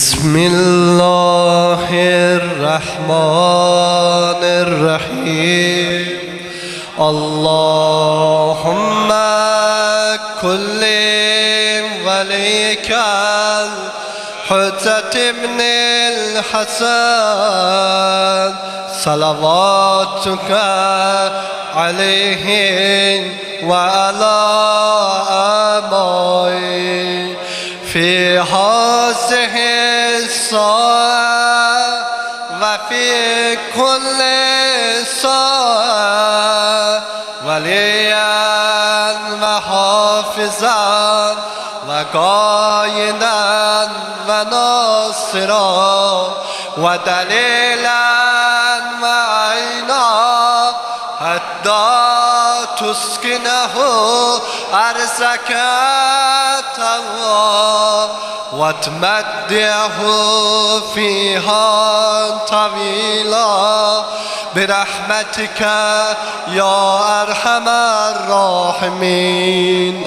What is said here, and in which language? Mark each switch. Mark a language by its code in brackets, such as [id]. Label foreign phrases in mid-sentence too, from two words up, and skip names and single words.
[ar] بسم الله الرحمن الرحيم اللهم كن لوليك الحجة بن الحسن صلواتك عليه وعلى آبائه في هذه الساعة وفي كل ساعة وليا وحافظا و معينا وناصرا ودليلا معينا حتى تسكنه أرزك طوى وتمتعه فيها طويلا برحمتك يا أرحم الراحمين.